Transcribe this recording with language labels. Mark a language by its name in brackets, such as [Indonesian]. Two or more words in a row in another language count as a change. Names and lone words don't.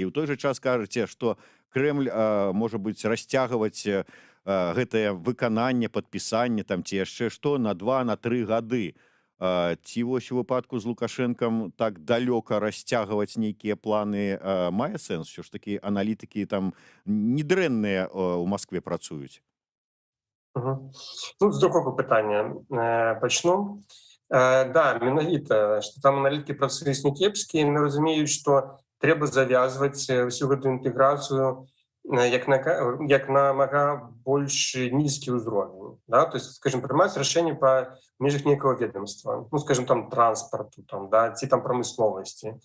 [Belarusian] І ў той жа час кажаце, што Крэмль, можа быць, расцягваць гэтае выкананне, падпісанне там ці яшчэ што на 2-3 гады. Ці вось у выпадку з Лукашэнкам так далёка расцягваць нейкія планы мае сэнс? Усё ж такі аналітыкі там недрэнныя ў Маскве працуюць. Мгм. [Ukrainian] Ну, з другого питання почну. [Belarusian] Да, менавіта, што там аналітыкі працуюць не кепскія, яны разумеюць, што трэба завязваць всю гэту інтэграцыю як намага больш нізкі ўзровень. Да? [Russian] То есть, [Belarusian] скажем, прымаць рашэнне па межах нейкага ведомства, ну, скажем, там транспарту, там, да, ці там прамысловасці.